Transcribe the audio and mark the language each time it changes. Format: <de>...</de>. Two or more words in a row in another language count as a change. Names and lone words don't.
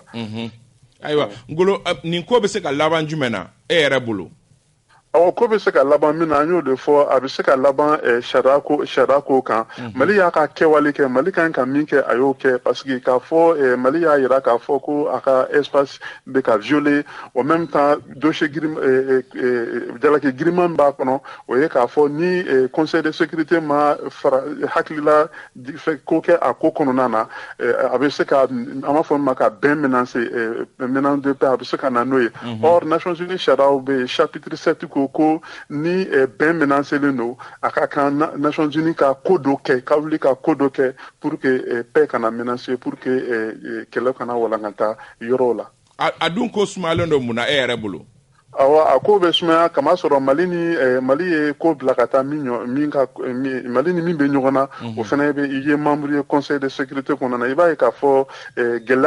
<bm>ayiwa Ngolo nin ko bɛ se ka laban jumɛn na e yɛrɛ bolo awɔ ko bɛ se ka laban min na an y'o de fɔ a bɛ se ka laban sariya ko kan Mali y'a ka kɛwale kɛ Mali kan ka min kɛ a y'o kɛ</bm> <fr>parce que</fr> <bm>k'a fɔ Mali y'a jira k'a fɔ ko a ka espace bɛ ka violer</bm> <fr>en même temps</fr> <bm>dossier jalaki giriman b'a kɔnɔ o ye k'a fɔ ni</bm> <fr>conseil de sécurité</fr> <bm>ma fara hakilila ko kɛ a ko kɔnɔna na a bɛ se ka an b'a fɔ ma ka bɛn</bm> <fr>menace de paix</fr> <bm>a bɛ se ka na n'o ye or Nations Unies sariyaw bɛ yen chapitre 7 ko ni bɛn menacelen don a ka kan Nations Unies ka ko dɔ kɛ ka wuli ka ko dɔ kɛ</bm> <fr>pour que</fr> <bm>paix kana menacer</bm> <fr>pour que</fr> <bm>kɛlɛ kana walankata yɔrɔw la a dun ko sumalen don mun na e yɛrɛ bolo a ko bɛ sumaya kama sɔrɔ Mali ye ko bila ka taa Mali ni min bɛ ɲɔgɔn na o fana i ye membre ye</bm> <fr>conseil de sécurité</fr> <bm>kɔnɔna na i b'a ye k'a fɔ gɛlɛya</bm>